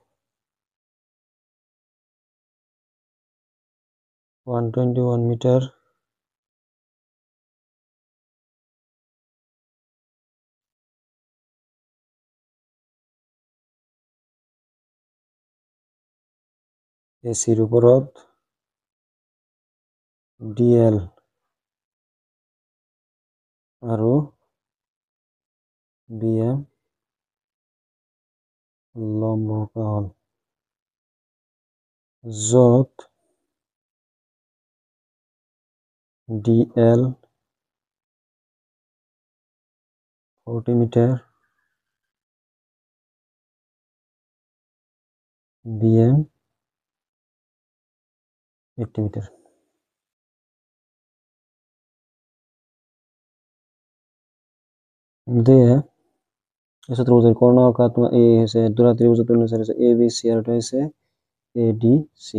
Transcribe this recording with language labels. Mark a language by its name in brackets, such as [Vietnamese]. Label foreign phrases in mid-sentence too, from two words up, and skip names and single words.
[Assamese] 121 মিটার, এসির ওপৰত ডিএল আৰু বিএম লম্ব অঁকা হ'ল, য'ত ডিএল 40 মিটাৰ, বিএম 80 মিটার। [Bangla] দিয়ে এই চতুর্ভুজের কর্ণ অঁকা তোমার এই হয়েছে দুরা ত্রিভুজের তুলনা হয়েছে এ বি সি আর এটা হয়েছে এ ডি সি।